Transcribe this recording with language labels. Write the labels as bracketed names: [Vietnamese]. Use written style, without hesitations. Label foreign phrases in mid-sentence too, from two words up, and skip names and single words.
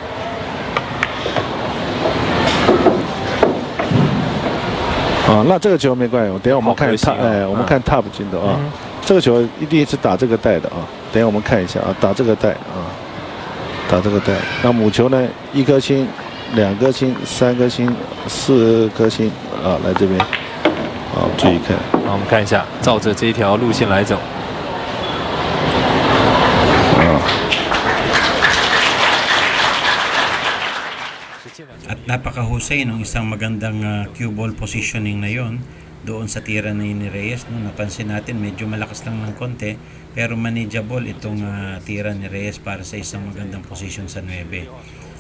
[Chinese] 那这个球没关系，等一下我们看我们看 top 进的这个球一定是打这个带的等一下我们看一下打这个带打这个带。那母球呢，1颗星、2颗星、3颗星、4颗星来这边注意看。好，我们看一下，照着这一条路线来走。 [Filipino] At napakahusay ng isang magandang [English] cue ball positioning [Filipino] na yon doon sa tira na yun ni Reyes. No? Napansin natin medyo malakas lang ng konti pero manageable itong tira ni Reyes para sa isang magandang position sa 9.